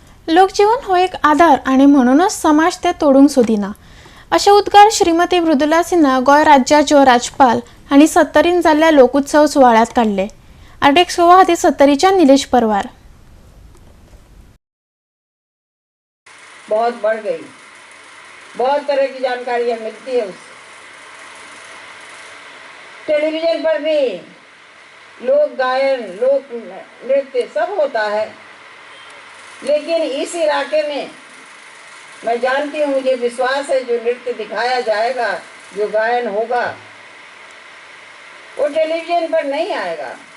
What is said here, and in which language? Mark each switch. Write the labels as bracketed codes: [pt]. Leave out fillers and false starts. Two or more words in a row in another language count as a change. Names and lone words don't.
[kok] लोकजीवन हो एक आधार आणि म्हणूनच समाज ते तोडूंक सोदिना अशे उद्गार श्रीमती मृदुला सिन्हा गोय राज्याच्यो राज्यपाल हांणी 70 जाल्ल्या लोकोत्सव सुवाळ्यात काढले। [en] art expo [kok] खातीर 70च्या निलेश परवार। [hi] बहुत बढ़ गई, बहुत तरह की जानकारियां मिलती है उससे। टेलीविजन पर भी लोक गायन, लोक नृत्य सब होता है, लेकिन इस इलाके में मैं जानती हूँ, मुझे विश्वास है जो नृत्य दिखाया जाएगा, जो गायन होगा, वो टेलीविजन पर नहीं आएगा।